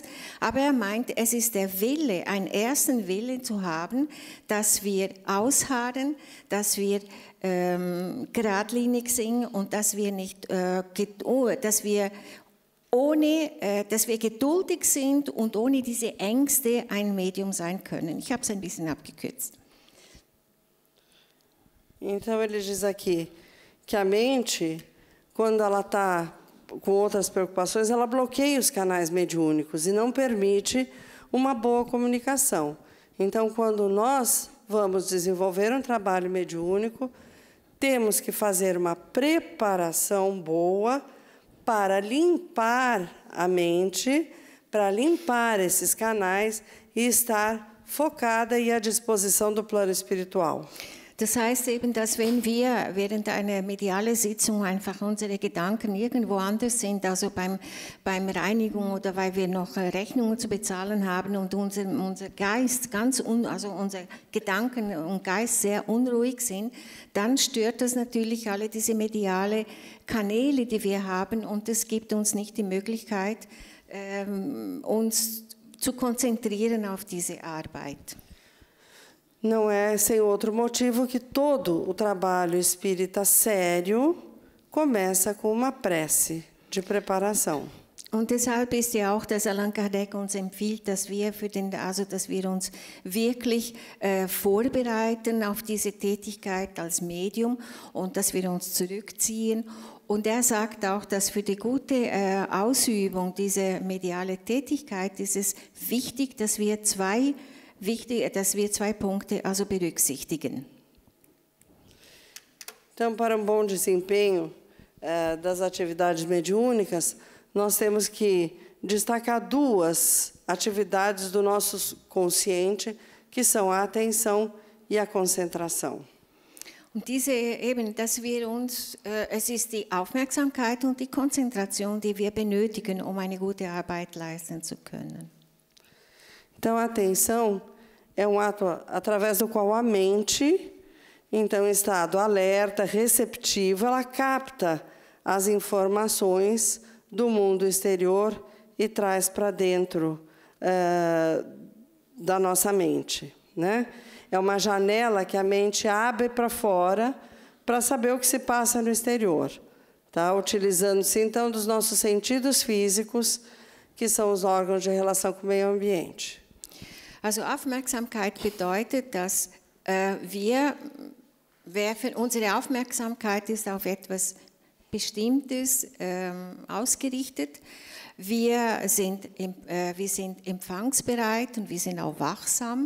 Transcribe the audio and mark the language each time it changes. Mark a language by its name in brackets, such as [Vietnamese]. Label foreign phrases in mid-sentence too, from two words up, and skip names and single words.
[German] Aber er meint, es ist der Wille, einen ersten Willen zu haben, dass wir ausharren, dass wir geradlinig sind und dass wir geduldig sind und ohne diese Ängste ein Medium sein können. Ich habe es ein bisschen abgekürzt. [Portuguese] Então ele diz aqui que a mente, quando ela está com outras preocupações, ela bloqueia os canais mediúnicos e não permite uma boa comunicação. Então, quando nós vamos desenvolver um trabalho mediúnico, temos que fazer uma preparação boa para limpar a mente, para limpar esses canais e estar focada e à disposição do plano espiritual. [German] Das heißt eben, dass wenn wir während einer medialen Sitzung einfach unsere Gedanken irgendwo anders sind, also beim Reinigung oder weil wir noch Rechnungen zu bezahlen haben und unser Geist also unsere Gedanken und Geist sehr unruhig sind, dann stört das natürlich alle diese mediale Kanäle, die wir haben, und es gibt uns nicht die Möglichkeit, uns zu konzentrieren auf diese Arbeit. [Portuguese] Não é sem outro motivo que todo o trabalho espírita sério começa com uma prece de preparação. [German] Und deshalb ist ja auch, dass Allan Kardec uns empfiehlt, dass wir uns wirklich vorbereiten auf diese Tätigkeit als Medium und dass wir uns zurückziehen. Und er sagt auch, dass für die gute Ausübung dieser medialen Tätigkeit ist es wichtig, dass wir zwei Punkte also berücksichtigen. [Portuguese] Então, para um bom desempenho das atividades mediúnicas, nós temos que destacar duas atividades do nosso consciente, que são a atenção e a concentração. [German] Und es ist die Aufmerksamkeit und die Konzentration, die wir benötigen, um eine gute Arbeit leisten zu können. [Portuguese] Então, a atenção é um ato através do qual a mente, então, em estado alerta, receptiva, ela capta as informações do mundo exterior e traz para dentro da nossa mente, né? É uma janela que a mente abre para fora para saber o que se passa no exterior, tá? Utilizando-se, então, dos nossos sentidos físicos, que são os órgãos de relação com o meio ambiente. [German] Also Aufmerksamkeit bedeutet, dass unsere Aufmerksamkeit ist auf etwas Bestimmtes ausgerichtet. Wir sind empfangsbereit und wir sind auch wachsam.